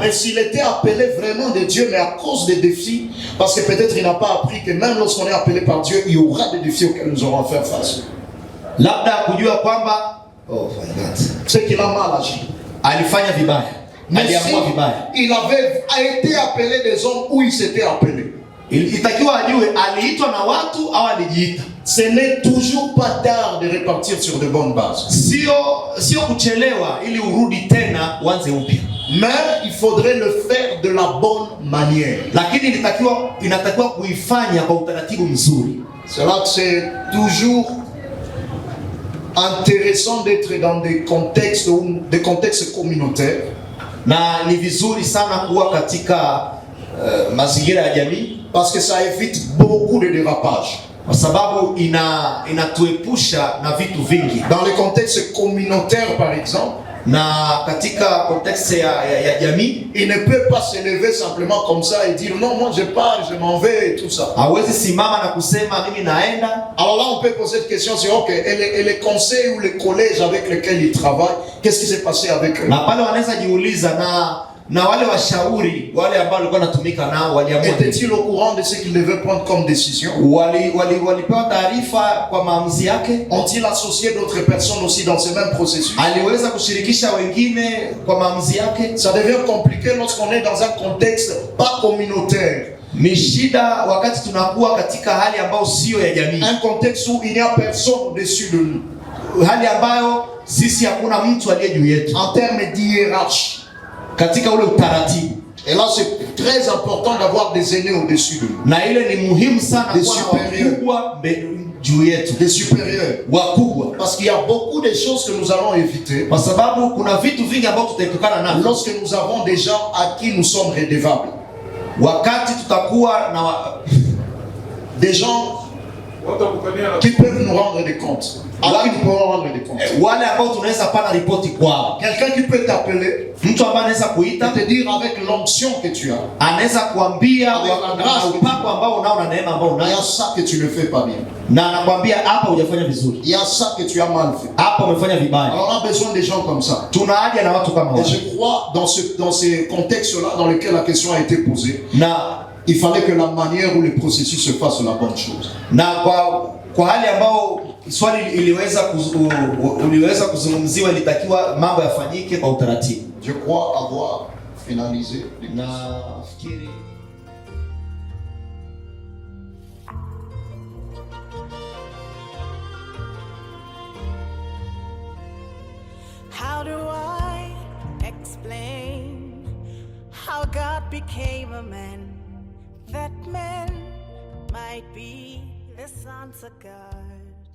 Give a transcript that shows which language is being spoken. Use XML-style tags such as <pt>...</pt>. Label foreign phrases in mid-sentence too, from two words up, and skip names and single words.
<fr>Mais s'il était appelé vraiment de Dieu mais à cause des défis, parce que peut-être il n'a pas appris que même lorsqu'on est appelé par Dieu, il y aura des défis auxquels nous aurons à faire face.</fr> <sw>Labda kujua kwamba</sw> <fr>c'est qu'il a mal agi.</fr> <sw>Alifanya vibaya. Aliamua vibaya.</sw> <fr>Il avait été appelé des hommes où il s'était appelé.</fr> <sw>Itakiwa ajue aliitwa na watu au alijiita.</sw> <fr>Ce n'est toujours pas tard de repartir sur de bonnes bases.</fr> <sw>Sio kuchelewa ili urudi tena uanze upya.</sw> <fr>Mais il faudrait le faire de la bonne manière.</fr> <sw>Lakini inatakiwa kuifanya kwa utaratibu mzuri.</sw> <fr>C'est là que c'est toujours intéressant d'être dans des contextes communautaires.</fr> <sw>Na ni vizuri sana kuwa katika mazingira ya jamii,</sw> <fr>parce que ça évite beaucoup de dérapages.</fr> <sw>Kwa sababu inatuepusha na vitu vingi.</sw> <fr>Dans les contextes communautaires par exemple,</fr> <sw>na katika contexte ya jamii,</sw> <fr>il ne peut pas se lever simplement comme ça et dire non, moi je pars, je m'en vais et tout ça.</fr> <sw>Hawezi simama na kusema mimi naenda.</sw> <fr>Alors là on peut poser cette question, c'est OK, et les conseils ou les collèges avec lesquels il travaille, qu'est-ce qui s'est passé avec eux?</fr> <sw>Na pale wanaweza jiuliza na wale washauri wale ambao walikuwa natumika nao waliamua,</sw> <fr>était-il au courant de ce qu'il devait prendre comme décision?</fr> <sw>Walipewa taarifa kwa maamuzi yake?</sw> <fr>Ont-ils associé d'autres personnes aussi dans ce même processus?</fr> <sw>Aliweza kushirikisha wengine kwa maamuzi yake?</sw> <fr>Ça devient compliqué lorsqu'on est dans un contexte pas communautaire.</fr> <sw>Ni shida wakati tunakuwa katika hali ambayo sio ya jamii.</sw> <fr>Un contexte où il n'y a personne au-dessus de nous.</fr> <sw>Hali ambayo sisi hakuna mtu aliye juu yetu.</sw> <fr>En termes d'hiérarchie.</fr> <sw>Katika ule utaratibu.</sw> <fr>Et là c'est très important d'avoir des aînés au-dessus de nous.</fr> <sw>Na ile ni muhimu sana kuwa na wakubwa juu yetu.</sw> <fr>Des supérieurs.</fr> <sw>Wakubwa.</sw> <fr>Parce qu'il y a beaucoup de choses que nous allons éviter.</fr> <sw>Kwa sababu kuna vitu vingi ambavyo tutaepukana navyo.</sw> <fr>Lorsque nous avons des gens à qui nous sommes redevables.</fr> <sw>Wakati tutakuwa na</sw> <fr>des gens qui peuvent nous rendre des comptes. À qui nous pouvons rendre des comptes.</fr> <sw>Wale ambao tunaweza pana ripoti kwao.</sw> <fr>Quelqu'un qui peut t'appeler,</fr> <sw>mtu ambaye anaweza kuita,</sw> <fr>te dire avec l'onction que tu as,</fr> <sw>anaweza kuambia upako ambao unao na neema ambao unayo,</sw> <fr>il y a ça que tu ne fais pas bien,</fr> <sw>na anakuambia hapa hujafanya vizuri,</sw> <fr>il y a ça que tu as mal fait,</fr> <sw>hapa umefanya vibaya.</sw> <fr>Alors on a besoin des gens comme ça.</fr> <sw>Tuna haja na watu kama hao.</sw> <fr>Et je crois dans ces contextes-là dans lesquels la question a été posée, il fallait que la manière où le processus se fasse la bonne chose.</fr> <sw>Na kwa hali ambao swali uliweza kuzungumziwa, ilitakiwa mambo yafanyike kwa utaratibu.</sw> <fr>Je crois avoir finalisé.</fr> <sw>Nafikiri</sw> <en>how do I explain how God became a man, that man might be the sons of God?</en>